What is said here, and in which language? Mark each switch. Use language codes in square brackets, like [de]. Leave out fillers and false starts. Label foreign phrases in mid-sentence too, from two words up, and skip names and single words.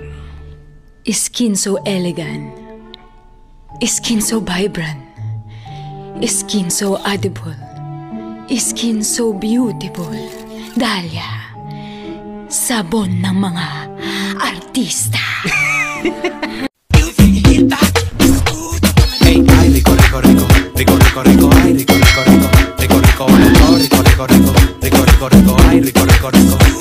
[en] Skin so elegant, skin so vibrant, skin so edible, skin so beautiful. [tl] Dahlia, sabon ng mga artista. Hey, ay, [es] rico, rico, rico, rico, rico, rico, ay, rico, rico, rico, rico, rico, rico, rico, rico, rico, rico, rico, rico, ay, rico, rico, rico.